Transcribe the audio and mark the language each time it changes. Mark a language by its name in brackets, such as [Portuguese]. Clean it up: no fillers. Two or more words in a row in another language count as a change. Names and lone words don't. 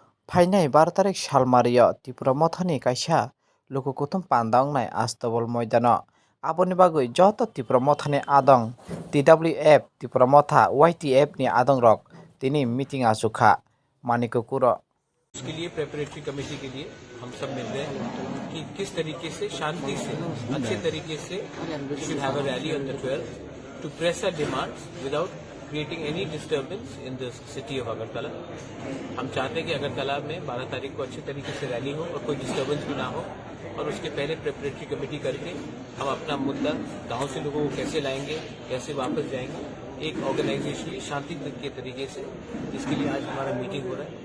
[Kok Borok] Phainai 12 tarik salmario Tripura mothani kaisa lukukutum pandawngnai Astobol moidano aboni bagui joto Tripura mothani adong TWF Tripura motha YTF ni adong rok tini meeting achukha Manikukuro [Hindi] उसके लिए [English] preparatory committee [Hindi] के लिए हम सब मिल रहे हैं कि किस तरीके से शांति से अच्छे तरीके से [English] should have a rally on the 12th to press our demands without creating any disturbance in the city of Agartala. [Hindi] हम चाहते हैं कि अगरतला में 12 तारीख को अच्छे तरीके से रैली हो और कोई डिस्टर्बेंस भी ना हो और उसके पहले [English] preparatory committee [Hindi] करके हम अपना मुद्दा गांव से लोगों को कैसे लाएंगे, कैसे वापस जाएंगे, एक ऑर्गेनाइजेशनली शांति के तरीके से, जिसके लिए आज हमारा मीटिंग हो रहा है।